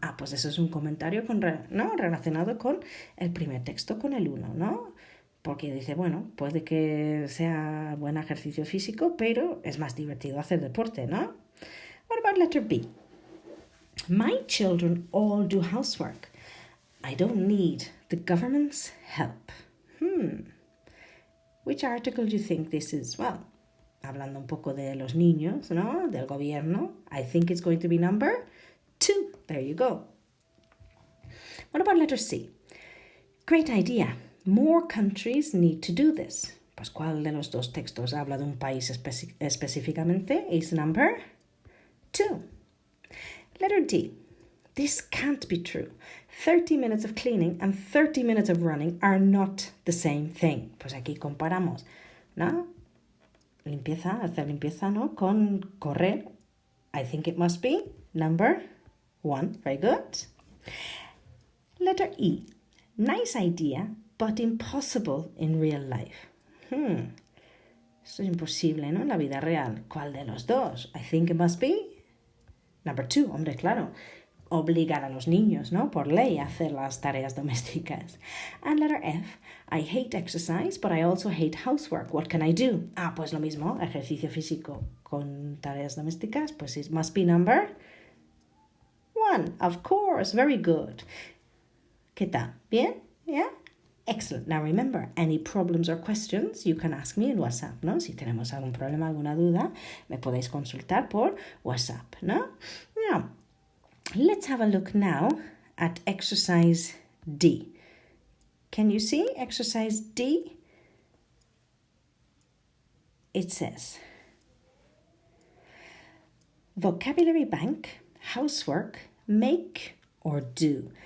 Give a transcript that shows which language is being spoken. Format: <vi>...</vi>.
<es>Ah, pues eso es un comentario relacionado con el primer texto, con el 1, ¿no? Porque dice, bueno, puede que sea buen ejercicio físico, pero es más divertido hacer deporte, ¿no?</es> <en>What about letter B? My children all do housework. I don't need the government's help. Which article do you think this is? Well,</en> <es>hablando un poco de los niños, ¿no? Del gobierno.</es> <en>I think it's going to be number 2. There you go. What about letter C? Great idea. More countries need to do this.</en> <es>Pues, ¿cuál de los dos textos habla de un país específicamente?</es> <en>Is number 2. Letter D. This can't be true. 30 minutes of cleaning and 30 minutes of running are not the same thing.</en> <es>Pues aquí comparamos, ¿no? Limpieza, hacer limpieza, ¿no? Con correr.</es> <en>I think it must be number 1. Very good. Letter E. Nice idea, but impossible in real life.</en> <es>Esto es imposible, ¿no? En la vida real. ¿Cuál de los dos?</es> <en>I think it must be number 2.</en> <es>Hombre, claro. Obligar a los niños, ¿no? Por ley a hacer las tareas domésticas.</es> <en>And letter F. I hate exercise, but I also hate housework. What can I do?</en> <es>Pues lo mismo. Ejercicio físico con tareas domésticas. Pues</es> <en>it must be number 1. Of course. Very good.</en> <es>¿Qué tal? ¿Bien?</es> <en>Yeah? Excellent. Now remember, any problems or questions, you can ask me in WhatsApp,</en> <es>¿no? Si tenemos algún problema, alguna duda, me podéis consultar por WhatsApp, ¿no?</es> <en>Now, let's have a look now at exercise D. Can you see exercise D? It says, vocabulary bank, housework, make or do.</en>